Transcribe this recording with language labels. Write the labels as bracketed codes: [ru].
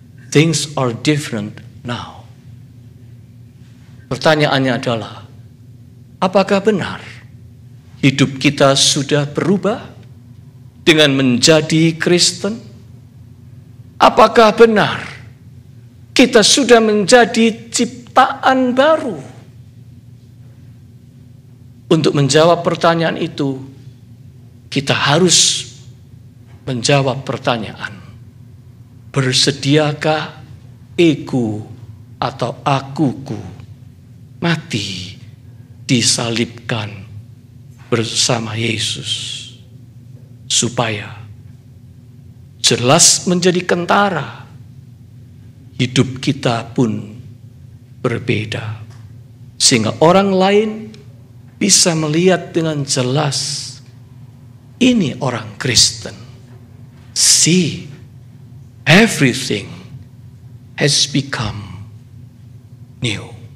[en] Things are different now. [id] Pertanyaannya adalah, apakah benar hidup kita sudah berubah dengan menjadi Kristen? Apakah benar kita sudah menjadi ciptaan baru? Untuk menjawab pertanyaan itu, kita harus menjawab pertanyaan, bersediakah ego atau akuku mati disalibkan bersama Yesus, supaya jelas menjadi kentara, hidup kita pun berbeda. Sehingga orang lain bisa melihat dengan jelas, ini orang Kristen. [en] See, everything has become new.